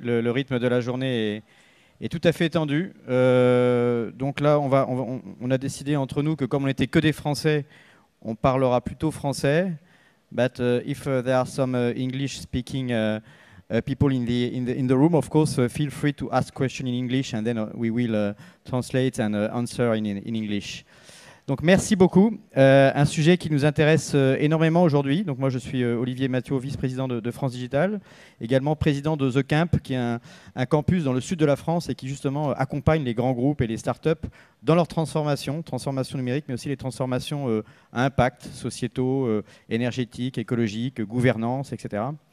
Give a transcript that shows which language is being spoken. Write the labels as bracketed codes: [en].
[fr] Le rythme de la journée est tout à fait tendu. Donc là, on a décidé entre nous que comme on n'était que des Français, on parlera plutôt français. [en] But if there are some English-speaking people in the room, of course, feel free to ask questions in English, and then we will translate and answer in English. [fr] Donc merci beaucoup. Un sujet qui nous intéresse énormément aujourd'hui. Donc moi je suis Olivier Mathieu, vice-président de France Digital, également président de The Camp, qui est un campus dans le sud de la France et qui justement accompagne les grands groupes et les startups dans leur transformation numérique, mais aussi les transformations à impact sociétaux, énergétiques, écologiques, gouvernance, etc.